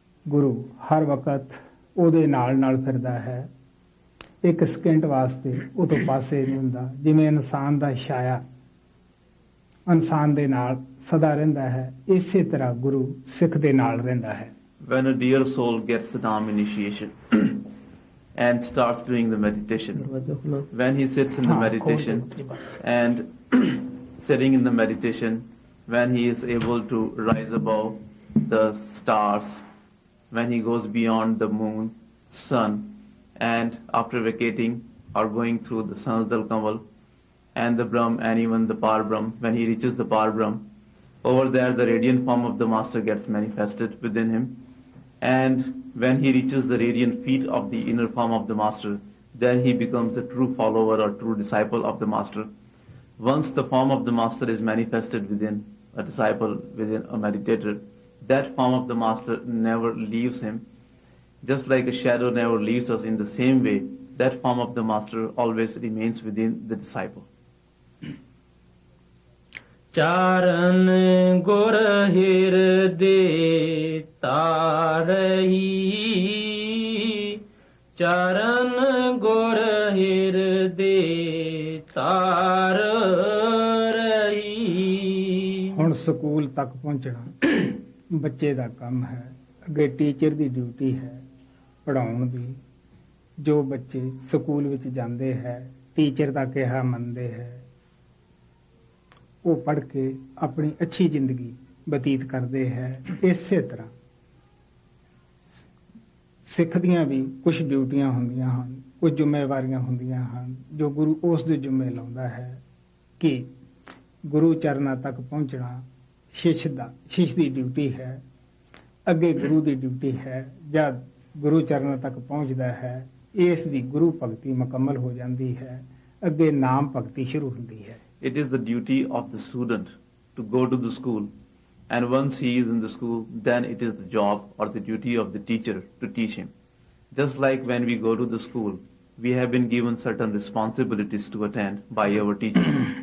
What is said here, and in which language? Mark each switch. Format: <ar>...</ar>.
<pa>ਗੁਰੂ ਹਰ ਵਕਤ ਉਹਦੇ ਨਾਲ ਨਾਲ ਫਿਰਦਾ ਹੈ, ਇੱਕ ਸਕਿੰਟ ਵਾਸਤੇ ਉਹ ਤੋਂ ਪਾਸੇ ਨਹੀਂ ਹੁੰਦਾ. ਜਿਵੇਂ ਇਨਸਾਨ ਦਾ ਛਾਇਆ ਇਨਸਾਨ ਦੇ ਨਾਲ ਸਦਾ ਰਹਿੰਦਾ ਹੈ, ਇਸੇ ਤਰ੍ਹਾਂ ਗੁਰੂ ਸਿੱਖ ਦੇ ਨਾਲ ਰਹਿੰਦਾ ਹੈ.</pa> <en>When a dear soul gets the Naam initiation and starts doing the meditation, when he sits in the meditation and sitting in the meditation, when he is able to rise above the stars, when he goes beyond the moon, sun, and after vacating or going through the Sanadal Kamal and the Brahm and even the Par Brahm, when he reaches the Par Brahm, over there the radiant form of the Master gets manifested within him. And when he reaches the radiant feet of the inner form of the Master, then he becomes the true follower or true disciple of the master. Once the form of the master is manifested within a disciple, within a meditator, that form of the master never leaves him. Just like a shadow never leaves us, in the same way, that form of the master always remains within the disciple.</en> <pa>ਚਾਰਨ ਗੁਰ ਹਿਰਦੇ ਤਾਰਹੀ ਚਰਨ ਗੁਰ ਹਿਰਦੇ ਤਾਰ ਰਹੀ। ਹੁਣ school ਤੱਕ ਪਹੁੰਚਣਾ ਬੱਚੇ ਦਾ ਕੰਮ ਹੈ। ਅੱਗੇ ਟੀਚਰ ਦੀ ਡਿਊਟੀ ਹੈ ਪੜ੍ਹਾਉਣ ਦੀ। ਜੋ ਬੱਚੇ ਸਕੂਲ ਵਿੱਚ ਜਾਂਦੇ ਹੈ, ਟੀਚਰ ਦਾ ਕਿਹਾ ਮੰਨਦੇ ਹੈ, ਉਹ ਪੜ੍ਹ ਕੇ ਆਪਣੀ ਅੱਛੀ ਜ਼ਿੰਦਗੀ ਬਤੀਤ ਕਰਦੇ ਹੈ। ਇਸੇ ਤਰ੍ਹਾਂ ਸਿੱਖ ਦੀਆਂ ਵੀ ਕੁਝ ਡਿਊਟੀਆਂ ਹੁੰਦੀਆਂ ਹਨ, ਕੁਝ ਜ਼ਿੰਮੇਵਾਰੀਆਂ ਹੁੰਦੀਆਂ ਹਨ ਜੋ ਗੁਰੂ ਉਸ ਦੇ ਜ਼ਿੰਮੇ ਲਾਉਂਦਾ ਹੈ ਕਿ ਗੁਰੂ ਚਰਨਾਂ ਤੱਕ ਪਹੁੰਚਣਾ ਸ਼ਿਸ਼ ਦੀ ਡਿਊਟੀ ਹੈ। ਅੱਗੇ ਗੁਰੂ ਦੀ ਡਿਊਟੀ ਹੈ। ਜਦ ਗੁਰੂ ਚਰਨਾਂ ਤੱਕ ਪਹੁੰਚਦਾ ਹੈ, ਇਸ ਦੀ ਗੁਰੂ ਭਗਤੀ ਮੁਕੰਮਲ ਹੋ ਜਾਂਦੀ ਹੈ। ਅੱਗੇ ਨਾਮ ਭਗਤੀ ਸ਼ੁਰੂ ਹੁੰਦੀ ਹੈ।</pa> <en>It is the duty of the student to go to the school, and once he is in the school, then it is the job or the duty of the teacher to teach him. Just like when we go to the school, we have been given certain responsibilities to attend by our teacher.</en>